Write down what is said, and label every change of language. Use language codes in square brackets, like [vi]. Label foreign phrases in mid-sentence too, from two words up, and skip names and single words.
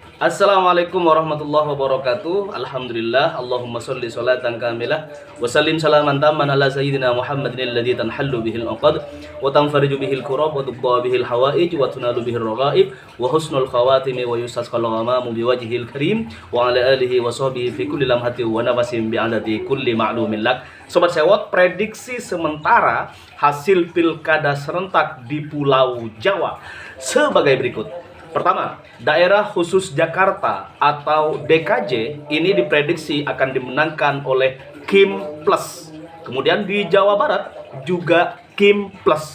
[ar] السلام عليكم ورحمة الله وبركاته. الحمد لله. اللهم صل صلاة كاملة وسلم سلاما تاما على سيدنا محمد الذي تنحل به العقد وتنفرج به الكرب وتقضى به الحوائج وتنال به الرغائب وحسن الخواتيم ويستسقى الغمام بوجهه الكريم وعلى آله وصحبه في كل لمحة ونفس بعدد كل معلوم لك. [id] Sobat Sewot, prediksi sementara hasil pilkada serentak di Pulau Jawa sebagai berikut. Pertama, daerah khusus Jakarta atau DKJ ini diprediksi akan dimenangkan oleh Kim Plus. Kemudian di Jawa Barat juga Kim Plus.